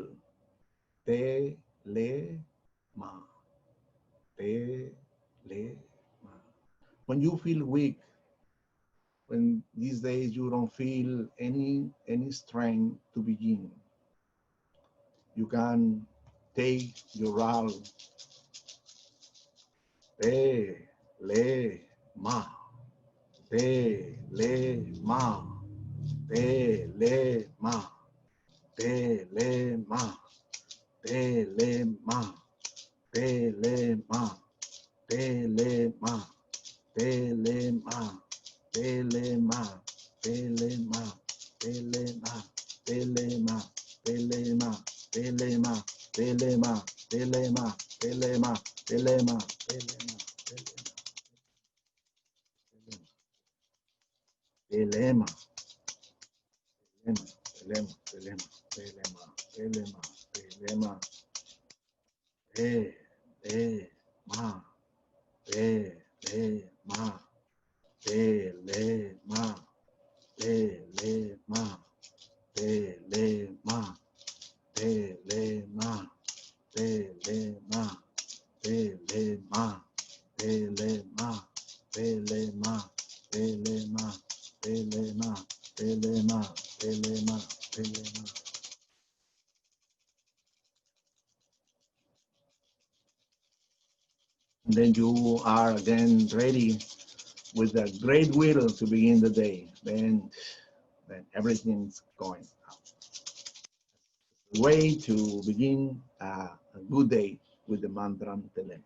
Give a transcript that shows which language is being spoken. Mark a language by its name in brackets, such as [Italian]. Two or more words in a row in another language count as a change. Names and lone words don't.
[English] Te Le Ma. Te Le Ma. When you feel weak, when these days you don't feel any strength to begin, you can take your arm. Te Le Ma. Te Le Ma. Te Le Ma. Te Le Ma. Te Le Ma. Te Le Ma. Te Le Ma. Te Le Ma. Te Le Ma. Te Le Ma. Te Le Ma. Te Le Ma. Te Le Ma. Te Le Ma. Te Le Ma. Te Le Ma. Te Le Ma. Te Le Ma. Te Le Ma. Telema, telema, telema, telema, telema, telema, ma, ma, telema, telema, telema, telema, Telema, telema, telema, telema, telema, telema, telema, telema, telema. Then you are again ready with a great will to begin the day. Then everything's going out. Way to begin a good day with the mantra Telema.